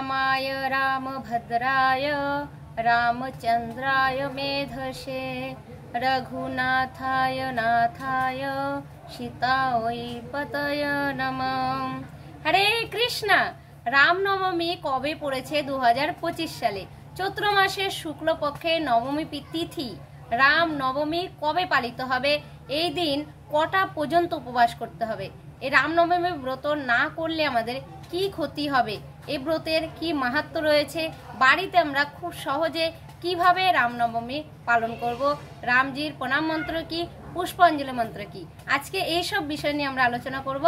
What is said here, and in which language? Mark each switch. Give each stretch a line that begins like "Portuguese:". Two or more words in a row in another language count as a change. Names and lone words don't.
Sanskrit: रामाय रामभद्राय रामचंद्राय मेधसे रघुनाथाय नाथाय सीतायै पतये नमः। हरे कृष्णा।
Bangla: রামনবমী কবে পড়েছে 2025 সালে চৈত্র মাসের শুক্লপক্ষে নবমী তিথি রামনবমী কবে পালিত হবে, এই দিন কটা পর্যন্ত উপবাস করতে হবে, এই রামনবমী ব্রত না করলে আমাদের কি ক্ষতি হবে, এই ব্রতের কি মাহাত্ম্য রয়েছে, বাড়িতে আমরা খুব সহজে কিভাবে রামনবমী পালন করব, রামজির প্রণাম মন্ত্র কি, পুষ্পাঞ্জলি মন্ত্র কি, আজকে এই সব বিষয় নিয়ে আমরা আলোচনা করব।